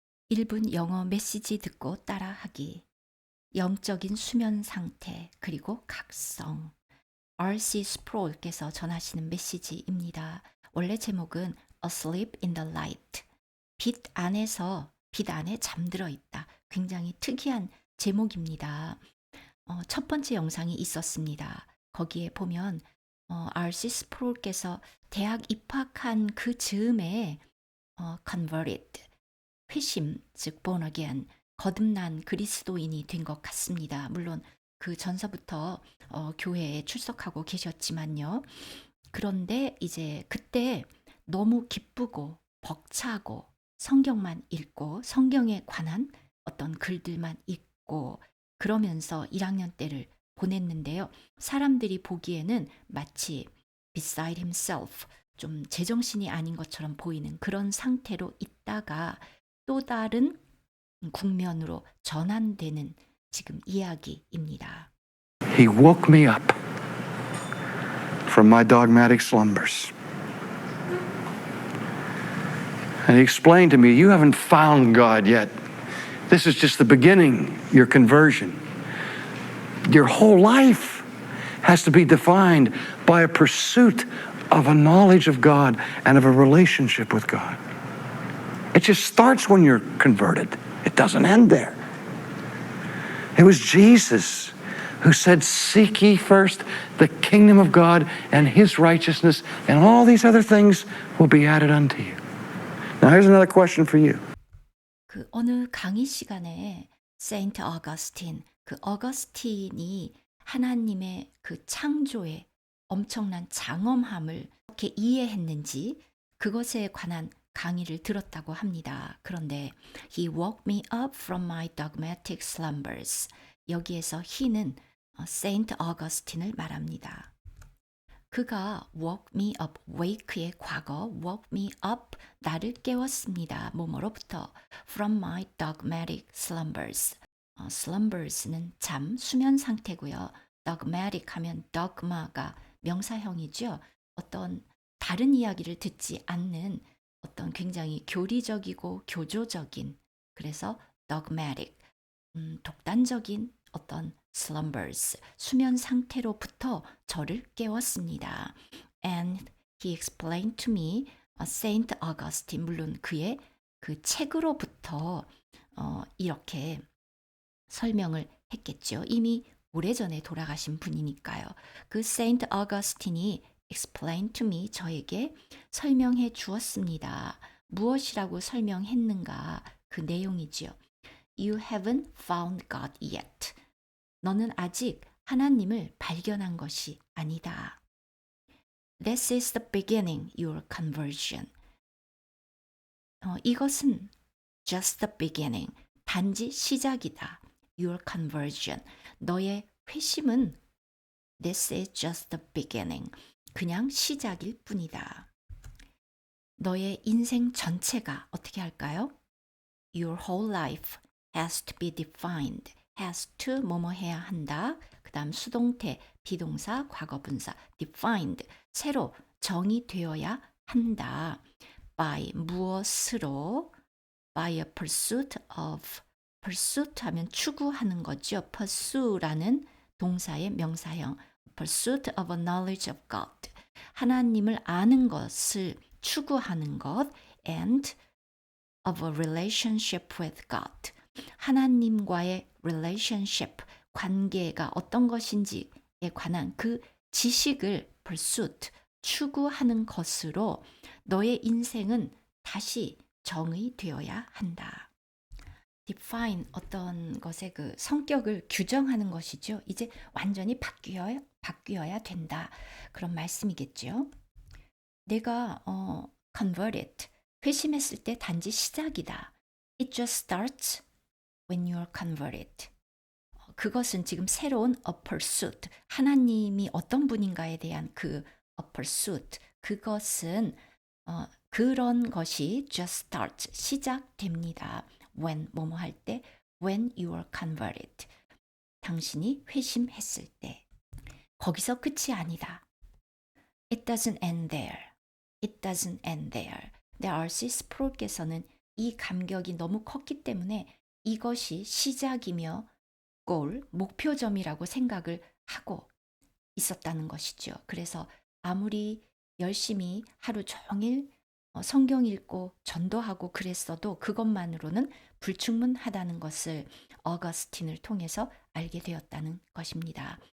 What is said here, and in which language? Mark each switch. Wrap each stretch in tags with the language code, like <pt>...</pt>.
<ko>1분 영어 메시지 듣고 따라하기. 영적인 수면 상태, 그리고 각성. R.C. 스프롤께서 전하시는 메시지입니다. 원래 제목은</ko> <en>Asleep in the Light.</en> <ko>빛 안에 잠들어 있다. 굉장히 특이한 제목입니다. 첫 번째 영상이 있었습니다. 거기에 보면 R.C. 스프롤께서 대학 입학한 그 즈음에 converted, 회심, 즉</ko> <en>born again,</en> <ko>거듭난 그리스도인이 된 것 같습니다. 물론 그 전서부터 교회에 출석하고 계셨지만요. 그런데 이제 그때 너무 기쁘고 벅차고 성경만 읽고 성경에 관한 어떤 글들만 읽고 그러면서 1학년 때를 보냈는데요. 사람들이 보기에는 마치</ko> <en>beside himself,</en> <ko>좀 제정신이 아닌 것처럼 보이는 그런 상태로 있다가 또 다른 국면으로 전환되는 지금 이야기입니다.</ko> <en>He woke me up from my dogmatic slumbers. And he explained to me, you haven't found God yet. This is just the beginning, your conversion. Your whole life has to be defined by a pursuit of a knowledge of God and of a relationship with God. It just starts when you're converted. It doesn't end there. It was Jesus who said, seek ye first the kingdom of God and his righteousness, and all these other things will be added unto you. Now here's another question for you.</en> <ko>그 어느 강의 시간에 세인트 어거스틴, 그 어거스틴이 하나님의 그 창조의 엄청난 장엄함을 어떻게 이해했는지 그것에 관한 강의를 들었다고 합니다.</ko> <en>그런데 He woke me up from my dogmatic slumbers. 여기에서 he는 세인트 어거스틴을 말합니다. 그가 woke me up, wake의 과거, woke me up,</en> <ko>나를 깨웠습니다.</ko> <en>뭐뭐로부터 from my dogmatic slumbers.</en> <ko>slumbers는 잠, 수면 상태고요. dogmatic 하면 dogma가 명사형이죠. 어떤 다른 이야기를 듣지 않는 어떤 굉장히 교리적이고 교조적인, 그래서 dogmatic, 독단적인 어떤 slumbers, 수면 상태로부터 저를 깨웠습니다.</ko> <en>And he explained to me, Saint Augustine,</en> <ko>물론 그의 그 책으로부터 이렇게 설명을 했겠죠. 이미 오래전에 돌아가신 분이니까요. 그 Saint Augustine이</ko> <en>explain to me,</en> <ko>저에게 설명해 주었습니다. 무엇이라고 설명했는가? 그 내용이지요.</ko> <en>You haven't found God yet.</en> <ko>너는 아직 하나님을 발견한 것이 아니다.</ko> <en>This is the beginning, your conversion.</en> <ko>이것은</ko> <en>just the beginning,</en> <ko>단지 시작이다.</ko> <en>Your conversion.</en> <ko>너의 회심은</ko> <en>this is just the beginning.</en> <ko>그냥 시작일 뿐이다. 너의 인생 전체가 어떻게 할까요?</ko> <en>Your whole life has to be defined.</en> <ko>has to 뭐뭐 해야 한다. 그 다음 수동태, 비동사, 과거분사 defined. 새로 정의되어야 한다.</ko> <en>by 무엇으로 by a pursuit of pursuit</en> <ko>하면 추구하는 거죠. pursue라는 동사의 명사형</ko> <en>pursuit of a knowledge of God.</en> <ko>하나님을 아는 것을 추구하는 것</ko> <en>and of a relationship with God.</en> <ko>하나님과의 relationship, 관계가 어떤 것인지에 관한 그 지식을 pursuit, 추구하는 것으로 너의 인생은 다시 정의되어야 한다. define, 어떤 것의 그 성격을 규정하는 것이죠. 이제 완전히 바뀌어야 된다. 그런 말씀이겠죠. 내가 converted, 회심했을 때 단지 시작이다.</ko> <en>It just starts when you're converted.</en> <ko>그것은 지금 새로운 a pursuit, 하나님이 어떤 분인가에 대한 그 a pursuit, 그것은 그런 것이</ko> <en>just starts,</en> <ko>시작됩니다. when, 뭐뭐 할 때,</ko> <en>when you are converted,</en> <ko>당신이 회심했을 때. 거기서 끝이 아니다.</ko> <en>It doesn't end there. It doesn't end there.</en> <ko>근데 R.C. 스프롤께서는 이 감격이 너무 컸기 때문에 이것이 시작이며 목표점이라고 생각을 하고 있었다는 것이죠. 그래서 아무리 열심히 하루 종일 성경 읽고 전도하고 그랬어도 그것만으로는 불충분하다는 것을 어거스틴을 통해서 알게 되었다는 것입니다.</ko>